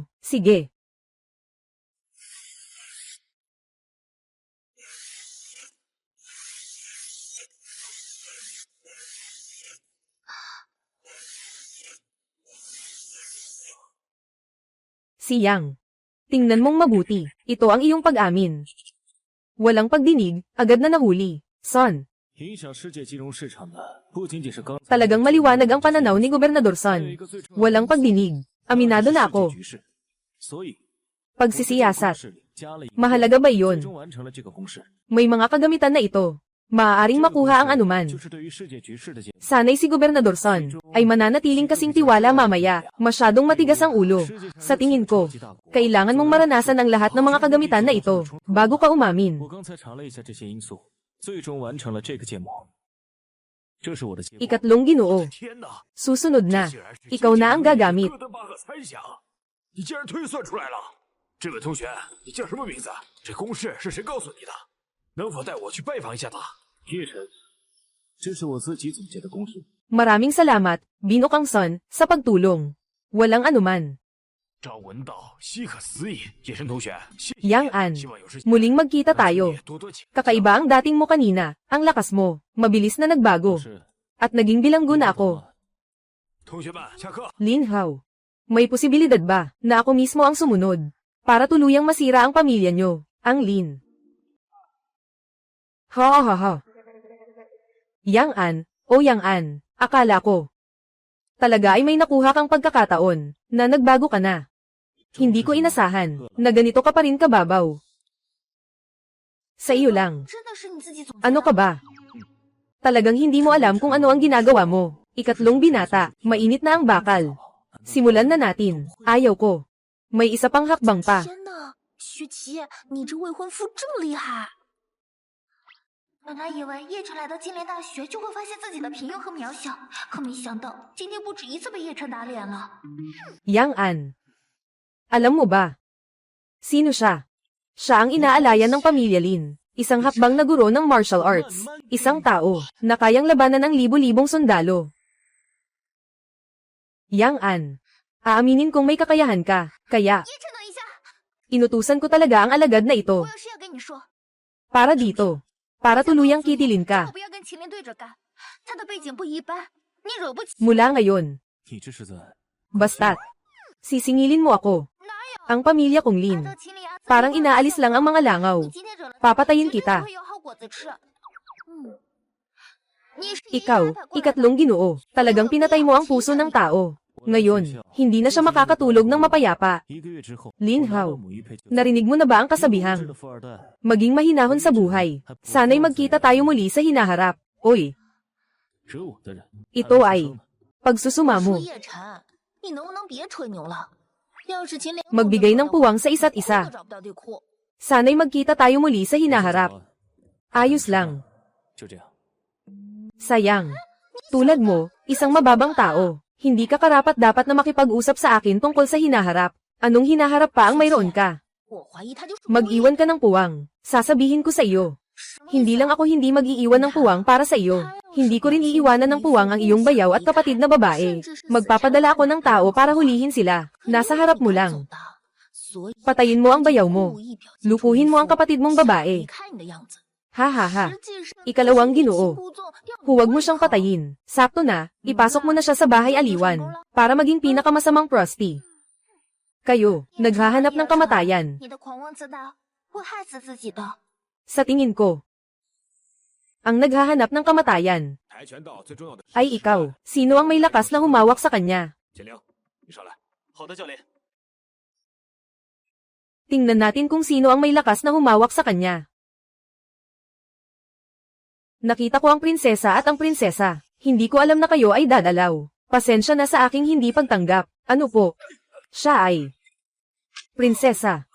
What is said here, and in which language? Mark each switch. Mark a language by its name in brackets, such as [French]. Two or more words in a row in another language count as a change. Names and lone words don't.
[Filipino] Sige. Si Yang. Tingnan mong mabuti, ito ang iyong pag-amin. Walang pagdinig, agad na nahuli. Son, [Chinese] 影响世界金融市场的不仅仅是刚才 [Filipino] talagang maliwanag ang pananaw ni Gobernador [Chinese] 还有 [Filipino] Son. [Chinese] 一个最重要的 [Filipino] Walang pagdinig. Aminado na ako. [Chinese] 世界局势。所以， [Filipino] Pagsisiyasat. [Chinese] 我在这个公式里加了一个 [Filipino] Mahalaga ba [Chinese] 最 [Filipino] iyon? [Chinese] 终完成了这个公式。 [Filipino] May mga kagamitan na ito. Maaaring [Chinese] 这个公 [Filipino] makuha ang [Chinese] 式 [Filipino] anuman. [Chinese] 就是对于世界局势的解读。 [Filipino] Sana'y si Gobernador Son ay mananatiling kasing tiwala mamaya. Masyadong matigas ang ulo. Sa tingin ko, kailangan mong maranasan ang lahat ng mga kagamitan na ito bago ka umamin. [Chinese] 我刚才查了一下这些因素，最终完成了这个建模。这是我的结果。 [Filipino] Ikatlong Ginoo. [Chinese] 天哪！ [Filipino] Susunod na. [Chinese] 竟然是 [Filipino] Ikaw na ang gagamit. [Chinese] 哥德巴赫猜想，你竟然推算出来了！这位同学，你叫什么名字？这公式是谁告诉你的？能否带我去拜访一下他？叶晨，这是我自己总结的公式。 [Filipino] Maraming salamat, Binokang Son, sa pagtulong. Walang anuman. [Chinese] 朝闻道，夕可死矣。叶晨同学，谢谢 [Filipino] Yang An, [Chinese] 希望有时间 [Filipino] muling magkita tayo. [Chinese] 多多请。 [Filipino] Kakaiba ang dating mo kanina, ang lakas mo, mabilis na nagbago. [Chinese] 是 [Filipino] At naging bilanggo na ako. [Chinese] 同学们，下课。 [Filipino] Lin Hao. May posibilidad ba na ako mismo ang sumunod? Para tuluyang masira ang pamilya nyo, ang Lin. Ha ha ha. Yang An, o Yang An, akala ko. Talaga ay may nakuha kang pagkakataon, na nagbago ka na. Hindi ko inasahan, na ganito ka pa rin kababaw. Sa iyo lang. [Chinese] 真的是你自己总结 [Filipino] Ano [Chinese] 的 [Filipino] ka ba? Talagang hindi mo alam kung ano ang ginagawa mo. Ikatlong binata, mainit na ang bakal. Simulan na natin. Ayaw ko. May isa pang hakbang pa. [Chinese] 天呐，雪琪，你这未婚夫这么厉害！本来以为叶晨来到金莲大学就会发现自己的平庸和渺小，可没想到今天不止一次被叶晨打脸了。 [Filipino] Yang An. Alam mo ba? Sino siya? Siya ang inaalayan ng pamilya Lin. Isang hakbang na guro ng [English] martial arts. [Filipino] Isang tao na kayang labanan ng libo-libong sundalo. Yang An. Aaminin kong may kakayahan ka, kaya [Chinese] 叶琛，等一下， [Filipino] inutusan ko talaga ang alagad na [Chinese] 我 [Filipino] ito. [Chinese] 有事要跟你说。 [Filipino] Para dito. Para tuluyang kitilin [Chinese] 最好 [Filipino] ka. [Chinese] 不要跟麒麟对着干，他的背景不一般，你惹不起。 [Filipino] Mula ngayon. [Chinese] 你这是在 [Filipino] Basta't. Sisingilin mo ako. [Chinese] 哪有？ [Filipino] Ang pamilya kong [Chinese] 按 [Filipino] Lin. [Chinese] 照麒麟牙子 [Filipino] Parang inaalis lang ang mga langaw. [Chinese] 你今天惹了他， [Filipino] Papatayin [Chinese] 绝对 [Filipino] kita. [Chinese] 不会有好果子吃。你是爷爷 [Filipino] Ikaw, [Chinese] 安排过来的 [Filipino] ikatlong ginoo. Talagang pinatay mo ang puso ng tao. Ngayon, hindi na siya makakatulog ng mapayapa. [Chinese] 1 个月之后， [Filipino] Lin [Chinese] 我拿 [Filipino] Hao. [Chinese] 到母一配就 [Filipino] Narinig mo na ba ang [Chinese] 知 [Filipino] kasabihang? [Chinese] 的富二代， [Filipino] Maging mahinahon sa buhay. Sana'y magkita tayo muli sa hinaharap. Oy, [Chinese] 惹我的人 [Filipino] ito [Chinese] 还 [Filipino] ay [Chinese] 没出生呢 [Filipino] pagsusuma [Chinese] 说 [Filipino] mo. [Chinese] 叶晨，你能不能别吹牛了？要是秦岭 [Filipino] Magbigay ng puwang sa isa't isa. [Chinese] 都找不到地库。 [Filipino] Sana'y magkita tayo muli sa [Chinese] 走 [Filipino] hinaharap. [Chinese] 完 [Filipino] Ayos lang. [Chinese] 就这样。 [Filipino] Sayang. Tulad mo, isang mababang tao. Hindi ka karapat-dapat na makipag-usap sa akin tungkol sa hinaharap. Anong hinaharap pa ang mayroon ka? [Chinese] 我怀疑他就是 [Filipino] Mag-iwan ka ng puwang. Sasabihin ko sa iyo. Hindi lang ako hindi mag-iiwan ng puwang para sa iyo. Hindi ko rin iiwanan ng puwang ang iyong bayaw at kapatid na babae. Magpapadala ako ng tao para hulihin sila. Nasa harap mo lang. Patayin mo ang bayaw mo. Lupuhin mo ang kapatid mong babae. Ha ha ha. Ikalawang ginoo. Huwag mo siyang patayin. Sakto na, ipasok mo na siya sa bahay aliwan. Para maging pinakamasamang prosti. Kayo, naghahanap ng kamatayan. [Chinese] 你的狂妄自大会害死自己的。 [Filipino] Sa tingin ko. Ang naghahanap ng kamatayan [Chinese] 跆拳道最重要的 [Filipino] ay ikaw. Sino ang may lakas na humawak sa kanya? [Chinese] 简玲，你上来。好的，教练。 [Filipino] Tingnan natin kung sino ang may lakas na humawak sa kanya. Nakita ko ang prinsesa at ang prinsesa. Hindi ko alam na kayo ay dadalaw. Pasensya na sa aking hindi pagtanggap. Ano po? Siya ay prinsesa.